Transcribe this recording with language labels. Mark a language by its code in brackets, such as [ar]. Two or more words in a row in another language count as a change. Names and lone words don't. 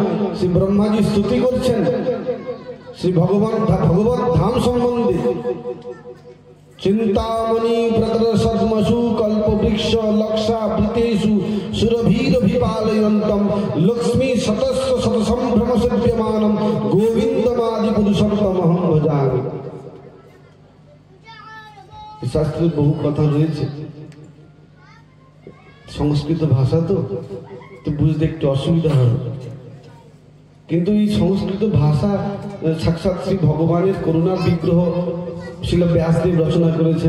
[bn] শ্রী ব্রহ্মাজি স্তুতি করছেন শ্রী ভগবত ধাম সম্বন্ধে। [sa] চিন্তামণি প্রদর্শমসু কল্প বৃক্ষ লক্ষা বৃতেষু সুরভীরভিপালয়ন্তম লক্ষ্মী শতস্ব শত সম্ভ্রম সেব্যমানম গোবিন্দমাদি পুরুষম তমহং ভজামি। [bn] শাস্ত্রে বহু কথা রয়েছে, সংস্কৃত ভাষা তো বুঝতে একটু অসুবিধা হবে, কিন্তু এই সংস্কৃত ভাষা সাক্ষাৎ শ্রী ভগবানের করুণার বিগ্রহ শিল ব্যাসদেব রচনা করেছেন।